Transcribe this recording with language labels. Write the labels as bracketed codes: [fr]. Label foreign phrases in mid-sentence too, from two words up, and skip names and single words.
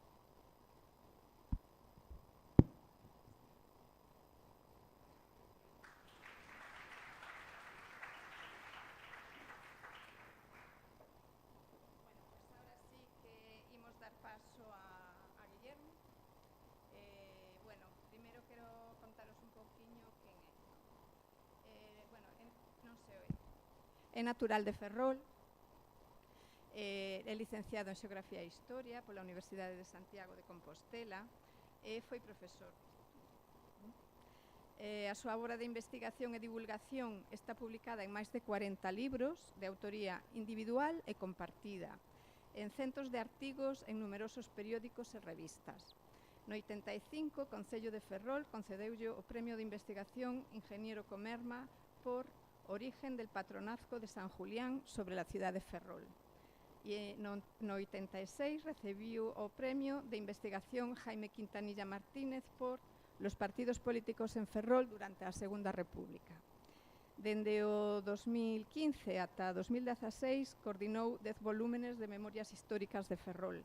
[gl] Paso a Guillermo. Bueno, primero quero contaros un pouquiño quen é. Bueno, non se oe. É natural de Ferrol, é licenciado en Xeografía e Historia pola Universidade de Santiago de Compostela e foi profesor. A súa obra de investigación e divulgación está publicada en máis de 40 libros de autoría individual e compartida, en centos de artigos en numerosos periódicos e revistas. No 85, o Concello de Ferrol concedeulle o Premio de Investigación Ingeniero Comerma por Origen del Patronazgo de San Julián sobre la ciudad de Ferrol. E no 86 recibiu o Premio de Investigación Jaime Quintanilla Martínez por los partidos políticos en Ferrol durante a Segunda República. Dende o 2015 ata 2016 coordinou 10 volúmenes de memorias históricas de Ferrol.